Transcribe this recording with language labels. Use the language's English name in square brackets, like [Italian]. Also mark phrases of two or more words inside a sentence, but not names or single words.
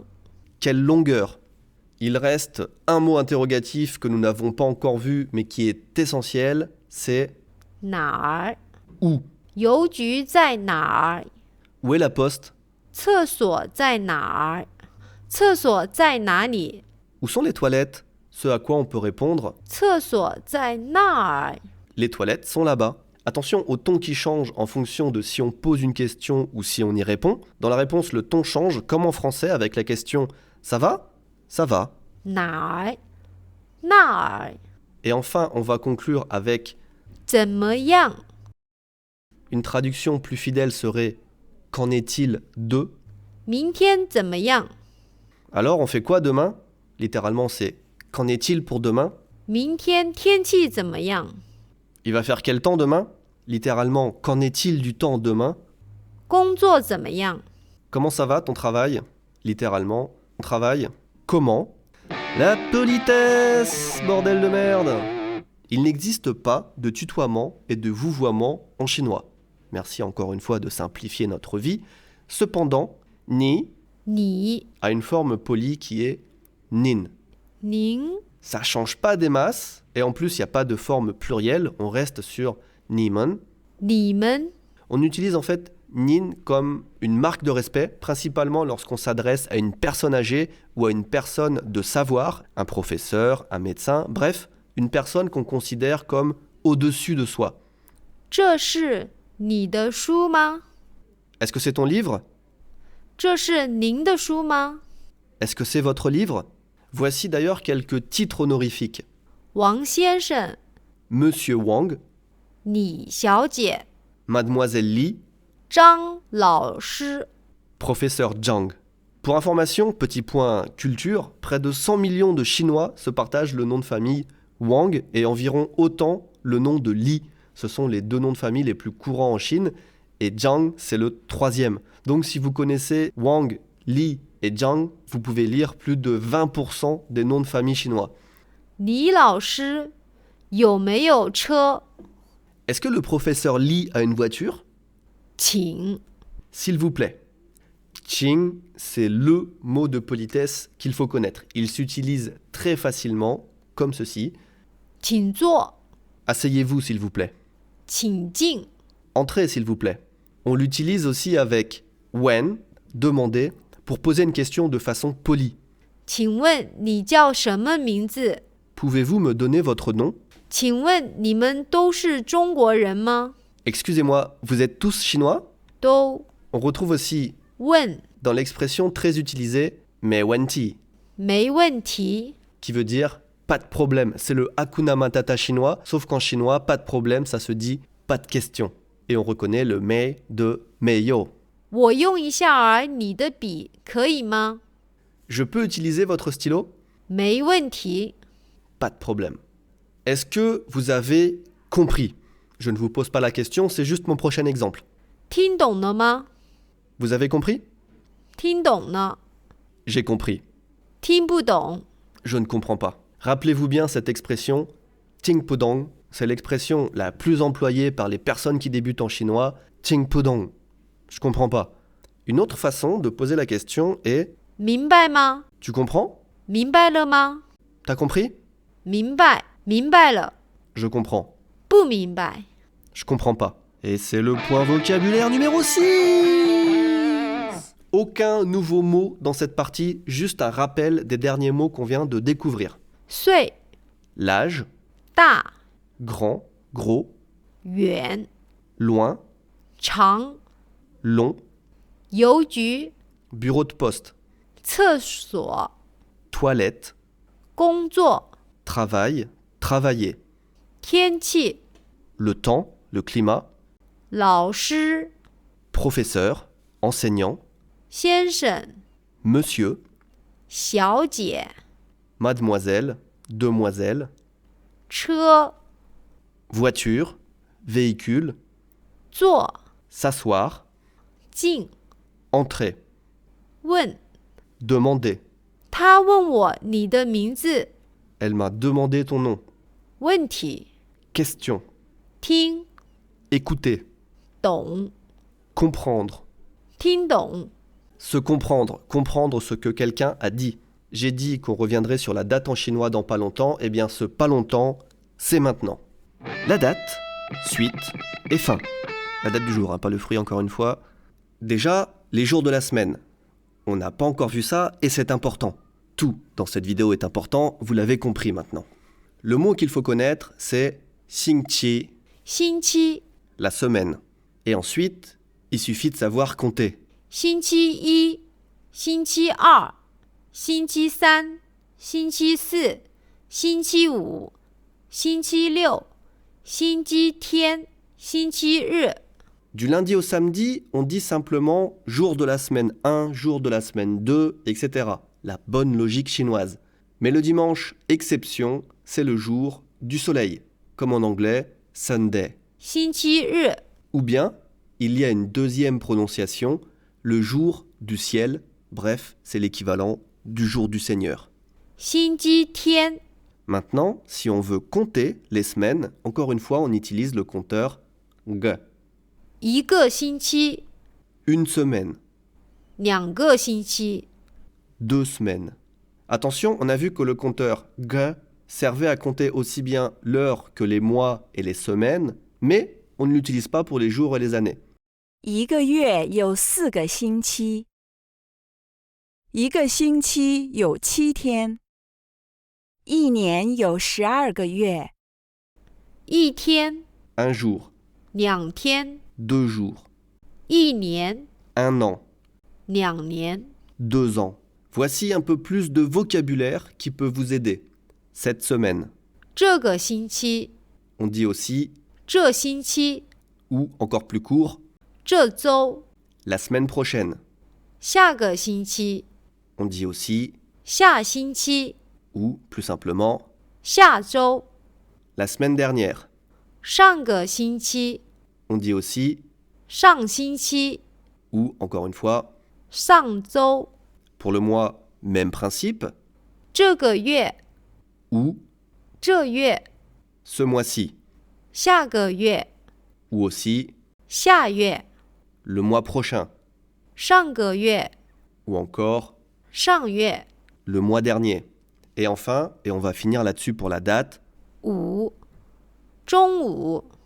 [French] Quelle longueur? Il reste un mot interrogatif que nous n'avons pas encore vu mais qui est essentiel, c'est [Chinese] 哪儿 [French] où? [Chinese] 邮局在哪儿 [French] Où est la poste? [Chinese] 厕所在哪儿厕所在哪里 [French] Où sont les toilettes? Ce à quoi on peut répondre, [Chinese] 厕所在那儿 [French] les toilettes sont là-bas. Attention au ton qui change en fonction de si on pose une question ou si on y répond. Dans la réponse, le ton change, comme en français avec la question « ça va ?» Ça va. [Chinese] 哪儿那儿 [French] Et enfin, on va conclure avec [Chinese] 怎么样？ [French] Une traduction plus fidèle serait qu'en est-il de? [Chinese] 明天怎么样？ [French] Alors on fait quoi demain? Littéralement c'est qu'en est-il pour demain? [Chinese] 明天天气怎么样？ [French] Il va faire quel temps demain? Littéralement qu'en est-il du temps demain? [Chinese] 工作怎么样？ [French] Comment ça va ton travail? Littéralement, ton travail. Comment? La politesse, bordel de merde! Il n'existe pas de tutoiement et de vouvoiement en chinois. Merci encore une fois de simplifier notre vie. Cependant, ni [Chinese] 你、 [French] a une forme polie qui est nin. [Chinese] 您、 [French] Ça change pas des masses et en plus il n'y a pas de forme plurielle, on reste sur nimen. [Chinese] 你们、 [French] On utilise en fait nin comme une marque de respect, principalement lorsqu'on s'adresse à une personne âgée ou à une personne de savoir, un professeur, un médecin, bref, une personne qu'on considère comme au-dessus de soi. [Chinese] 这是你的书吗？ [French] Est-ce que c'est ton livre? [Chinese] 这是您的书吗？ [French] Est-ce que c'est votre livre? Voici d'ailleurs quelques titres honorifiques. [Chinese] 王先生、 [French] Monsieur Wang, [Chinese] 李小姐、 [French] Mademoiselle Li, [Chinese] 张老师。 [French] Professeur Zhang. Pour information, petit point culture, près de 100 millions de Chinois se partagent le nom de famille Wang et environ autant le nom de Li. Ce sont les deux noms de famille les plus courants en Chine et Zhang, c'est le troisième. Donc si vous connaissez Wang, Li et Zhang, vous pouvez lire plus de 20% des noms de famille chinois. [Chinese] 李老师有没有车？ [French] Est-ce que le professeur Li a une voiture? [Chinese] 请。 [French] S'il vous plaît. Qing, c'est le mot de politesse qu'il faut connaître. Il s'utilise très facilement, comme ceci. [Chinese] 请坐， [French] Asseyez-vous, s'il vous plaît. [Chinese] 请进， [French] Entrez, s'il vous plaît. On l'utilise aussi avec when, demander, pour poser une question de façon polie. [Chinese] 请问你叫什么名字？ [French] Pouvez-vous me donner votre nom? [Chinese] 请问你们都是中国人吗？ [French] Excusez-moi, vous êtes tous chinois? [Chinese] 都 [French] On retrouve aussi [Chinese] 问， [French] dans l'expression très utilisée [Chinese] 没问题, 没问题。 [French] qui veut dire pas de problème. C'est le [Swahili] Hakuna Matata [French] chinois, sauf qu'en chinois, pas de problème, ça se dit pas de question. Et on reconnaît le mei de meio. [Chinese] 我用一下儿你的笔可以吗？ [French] Je peux utiliser votre stylo? [Chinese] 没问题。 [French] Pas de problème. Est-ce que vous avez compris? Je ne vous pose pas la question, c'est juste mon prochain exemple. [Chinese] 听懂了吗？ [French] Vous avez compris? [Chinese] 听懂了。 [French] J'ai compris. [Chinese] 听不懂。 [French] Je ne comprends pas. Rappelez-vous bien cette expression [Chinese] 听不懂. [French] C'est l'expression la plus employée par les personnes qui débutent en chinois. [Chinese] 听不懂. [French] Je comprends pas. Une autre façon de poser la question est [Chinese] 明白吗？ [French] Tu comprends? [Chinese] 明白了吗？ [French] T'as compris? [Chinese] 明白，明白了。 [French] Je comprends. [Chinese] 不明白。 [French] Je comprends pas. Et c'est le point vocabulaire numéro 6. Aucun nouveau mot dans cette partie, juste un rappel des derniers mots qu'on vient de découvrir. [Chinese] 岁、 [French] L'âge, [Chinese] 大、 [French] grand, gros, [Chinese] 远、 [French] loin, [Chinese] 长、 [French] long, [Chinese] 邮局、 [French] bureau de poste, [Chinese] 厕所、 [French] toilette, [Chinese] 工作、 [French] travail, travailler, [Chinese] 天气、 [French] le temps, le climat, [Chinese] 老师、 [French] professeur, enseignant, [Chinese] 先生、 [French] monsieur, [Chinese] 小姐、 [French] mademoiselle, demoiselle, [Chinese] 车、 [French] voiture, véhicule, [Chinese] 坐、 [French] s'asseoir, [Chinese] 进、 [French] entrer, [Chinese] 问。 [French] demander. [Chinese] 他问我你的名字， [French] Elle m'a demandé ton nom. [Chinese] 问题， [French] Question. [Chinese] 听 [French] Écouter. [Chinese] 懂， [French] Comprendre. [Chinese] 听懂。 [French] Se comprendre. Comprendre ce que quelqu'un a dit. J'ai dit qu'on reviendrait sur la date en chinois dans pas longtemps. Eh bien, ce pas longtemps, c'est maintenant. La date, suite et fin. La date du jour, hein, pas le fruit encore une fois. Déjà, les jours de la semaine. On n'a pas encore vu ça et c'est important. Tout dans cette vidéo est important, vous l'avez compris maintenant. Le mot qu'il faut connaître, c'est xingqi, [Chinese] 星期、 [French] la semaine. Et ensuite, il suffit de savoir compter. [Chinese] 星期一、星期二、星期三、星期四、星期五、星期六、 星期天、星期日。 [French] Du lundi au samedi, on dit simplement jour de la semaine 1, jour de la semaine 2, etc. La bonne logique chinoise. Mais le dimanche, exception, c'est le jour du soleil, comme en anglais Sunday. [Chinese] 星期日。 [French] Ou bien, il y a une deuxième prononciation, le jour du ciel, bref, c'est l'équivalent du jour du Seigneur. [Chinese] 星期天。 [French] Maintenant, si on veut compter les semaines, encore une fois, on utilise le compteur G. [Chinese] 一个星期。 [French] Une semaine, [Chinese] 两个星期。 [French] 2 semaines. Attention, on a vu que le compteur G servait à compter aussi bien l'heure que les mois et les semaines, mais on ne l'utilise pas pour les jours et les années. [Chinese] 一个月有4个星期，一个星期有7天，一年有12个月。一天。 [French] Un jour, [Chinese] 2 天。 [French] 2 jours, [Chinese] 一年。 [French] 1 an, [Chinese] 2年。 [French] 2 ans. Voici un peu plus de vocabulaire qui peut vous aider. Cette semaine. [Chinese] 这个星期。 [French] On dit aussi, [Chinese] 这星期。 [French] ou encore plus court, [Chinese] 这周。 [French] la semaine prochaine. [Chinese] 下个星期。 [French] On dit aussi, [Chinese] 下星期。 [French] ou plus simplement, [Chinese] 下周。 [French] la semaine dernière. [Chinese] 上个星期。 [French] On dit aussi, [Chinese] 上星期。 [French] ou encore une fois, [Chinese] 上周。 [French] pour le mois, même principe, [Chinese] 这个月。 [French] ou [Chinese] 这月。 [French] ce mois-ci, [Chinese] 下个月。 [French] ou aussi [Chinese] 下月。 [French] le mois prochain, [Chinese] 上个月。 [French] ou encore [Chinese] 上月。 [French] le mois dernier. Et enfin, et on va finir là-dessus pour la date, [Chinese] 午。中午。